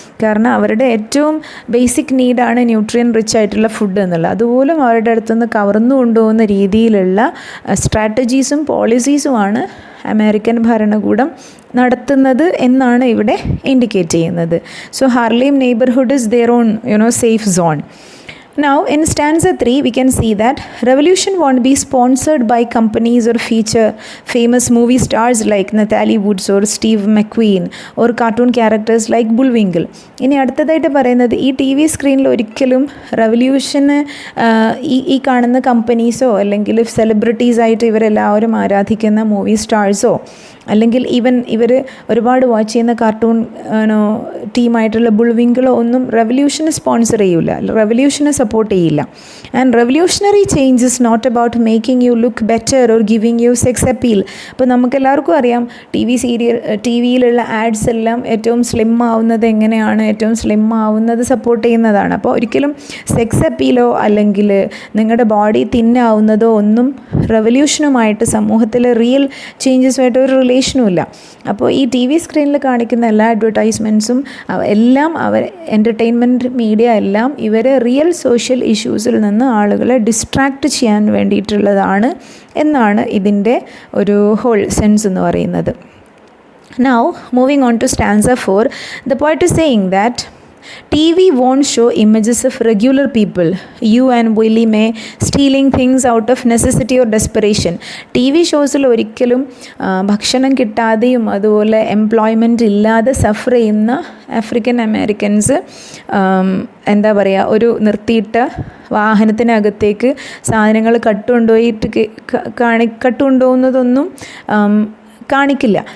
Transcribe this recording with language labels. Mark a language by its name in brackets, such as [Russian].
[Malayalam] കാരണം അവരുടെ ഏറ്റവും ബേസിക് നീഡാണ് ന്യൂട്രിയൻ റിച്ച് ആയിട്ടുള്ള ഫുഡ് എന്നുള്ളത്. അതുപോലും അവരുടെ അടുത്തുനിന്ന് കവർന്നു കൊണ്ടുപോകുന്ന രീതിയിലുള്ള സ്ട്രാറ്റജീസും പോളിസീസുമാണ് അമേരിക്കൻ ഭരണകൂടം നടത്തുന്നത് എന്നാണ് ഇവിടെ ഇൻഡിക്കേറ്റ് ചെയ്യുന്നത്. [English] So Harlem neighbourhood is there on safe zone. Now in stanza 3 we can see that revolution won't be sponsored by companies or feature famous movie stars like Natalie Woods or Steve McQueen or cartoon characters like Bullwinkle. [Malayalam] ഇനി അടുത്തതായിട്ട് പറയുന്നത് ഈ T V സ്ക്രീനിൽ ഒരിക്കലും റെവല്യൂഷന് ഈ കാണുന്ന കമ്പനീസോ അല്ലെങ്കിൽ സെലിബ്രിറ്റീസായിട്ട് ഇവരെല്ലാവരും ആരാധിക്കുന്ന മൂവി സ്റ്റാർസോ അല്ലെങ്കിൽ ഈവൻ ഇവർ ഒരുപാട് വാച്ച് ചെയ്യുന്ന കാർട്ടൂൺ ടീമായിട്ടുള്ള ബുൾവിങ്കിളോ ഒന്നും റെവല്യൂഷനെ സ്പോൺസർ ചെയ്യില്ല, റെവല്യൂഷനെ സപ്പോർട്ട് ചെയ്യില്ല. [English] And revolutionary change is not about making you look better or giving you sex appeal. [Malayalam] ഇപ്പോൾ നമുക്കെല്ലാവർക്കും അറിയാം ടി വിയിലുള്ള ആഡ്സ് എല്ലാം ഏറ്റവും സ്ലിം ആവുന്നത് എങ്ങനെയാണ്, ഏറ്റവും സ്ലിം ആവുന്നത് സപ്പോർട്ട് ചെയ്യുന്നതാണ്. അപ്പോൾ ഒരിക്കലും സെക്സ് അപ്പീലോ അല്ലെങ്കിൽ നിങ്ങളുടെ ബോഡി തിന്നാവുന്നതോ ഒന്നും റെവല്യൂഷനുമായിട്ട് സമൂഹത്തിലെ റിയൽ ചേഞ്ചസുമായിട്ട് ഒരു റിലേഷനുമില്ല. അപ്പോൾ ഈ ടി വി സ്ക്രീനിൽ കാണിക്കുന്ന എല്ലാ അഡ്വർടൈസ്മെൻറ്റ്സും എല്ലാം എൻ്റർടൈൻമെൻറ്റ് മീഡിയ എല്ലാം ഇവരെ റിയൽ സോഷ്യൽ ഇഷ്യൂസിൽ നിന്ന് ആളുകളെ ഡിസ്ട്രാക്റ്റ് ചെയ്യാൻ വേണ്ടിയിട്ടുള്ളതാണ് എന്നാണ് ഇതിൻ്റെ ഒരു ഹോൾ സെൻസ് എന്ന് പറയുന്നത്. [English] Now moving on to stanza 4, the poet is saying that TV won't show images of regular people, you and Willie May, stealing things out of necessity or desperation. [Malayalam] T V ഷോസിൽ ഒരിക്കലും ഭക്ഷണം കിട്ടാതെയും അതുപോലെ employment ഇല്ലാതെ സഫർ ചെയ്യുന്ന African Americans എന്താ പറയുക, ഒരു നിർത്തിയിട്ട വാഹനത്തിനകത്തേക്ക് സാധനങ്ങൾ കട്ടുകൊണ്ടുപോകുന്നതൊന്നും കാണിക്കില്ല.